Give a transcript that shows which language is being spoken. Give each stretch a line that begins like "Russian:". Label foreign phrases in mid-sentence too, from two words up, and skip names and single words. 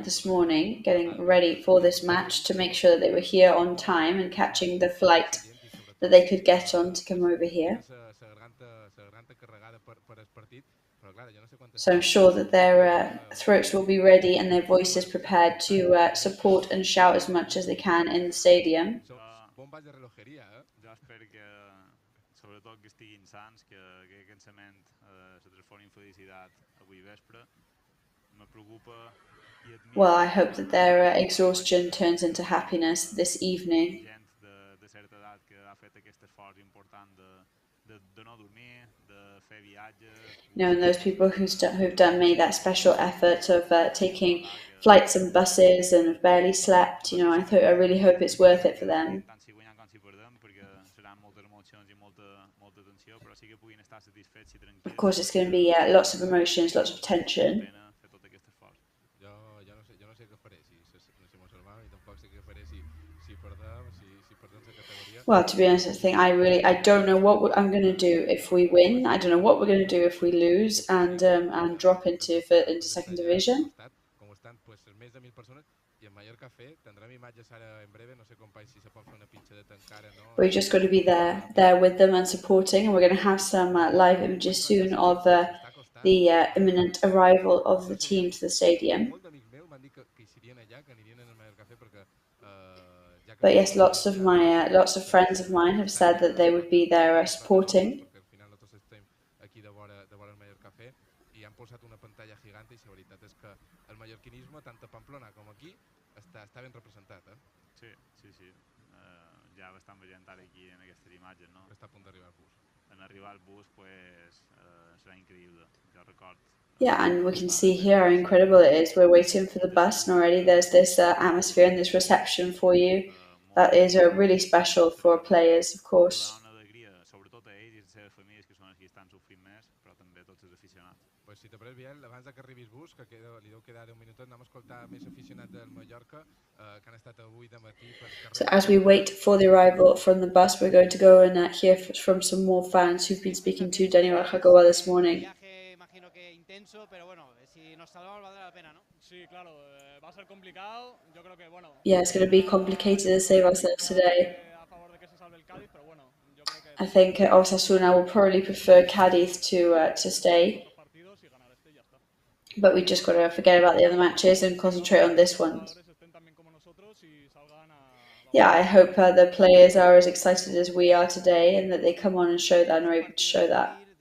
English: this morning, getting ready for this match to make sure that they were here on time and catching the flight that they could get on to come over here. So I'm sure that their throats will be ready and their voices prepared to support and shout as much as they can in the stadium.
Catalan: Jo espero que, sobretot, que estiguin sants, que aquest cansament se transformi en felicitat avui vespre. Me preocupa i admiro...
English: Well, I hope that their exhaustion turns into happiness this evening.
Catalan: Gent de certa edat que ha fet aquest esforç important de no dormir, de fer viatges...
English: You know, and those people who've made that special effort of taking flights and buses and have barely slept, you know, I really hope it's worth it for them.
Catalan: Tant si guanyem com si perdem, perquè seran moltes emocions i molta tensió, però sí que puguin estar satisfets i tranquils.
English: Of course, it's going to be lots of emotions, lots of tension.
Catalan: Fer tot aquest esforç. Jo no sé què faré si mos salvam i tampoc sé què faré si perdem la categoria.
English: Well, to be honest, I don't know what I'm going to do if we win. I don't know what we're going to do if we lose and drop into second division.
Catalan: Com estan pues més de 1.000 persones i en Mallorca Café tindrem imatges ara en breve, no sé companys si se pot fer una pinxadeta encara, no?
English: We've just got to be there with them and supporting, and we're going to have some live images soon of the imminent arrival of the team to the stadium. But yes, lots of friends of mine have said that they would be there supporting.
Catalan: Posat una pantalla gegante i la veritat és que el mallorquinisme, tant a Pamplona com aquí, està ben representat, eh? Sí. Ja ho estan veient ara aquí en aquestes imatges, no? Està a punt d'arribar el bus. En arribar el bus, pues, serà increïble, jo record.
English: Yeah, and we can see here how incredible it is. We're waiting for the bus, and already there's this atmosphere and this reception for you. That is really special for players, of course.
Catalan: Una alegria, sobretot a ells i a les seves famílies, que són els que estan sofrint més, però també a tots els aficionats. Pues si te pareix, Biel, abans que arribi el bus, que li deu quedar un minutet, anem a escoltar més aficionats del Mallorca que han estat avui de matí per carrer.
English: So as we wait for the arrival from the bus, we're going to go and hear from some more fans who've been speaking to Daniel Jagawa this morning.
Spanish: Imagino que intenso, pero bueno, si nos salvamos valdrá la pena, ¿no? Sí, claro, va a ser complicado. Yo creo que bueno.
English: Yeah, it's going to be complicated to save ourselves today.
Spanish: A favor de que se salve el Cádiz, pero bueno, yo creo que
English: I think Osasuna will probably prefer Cádiz to stay. But we just got to forget about the other matches and concentrate on this one. Yeah, I hope the players are as excited as we are today and that they come on and show that and are able to show that.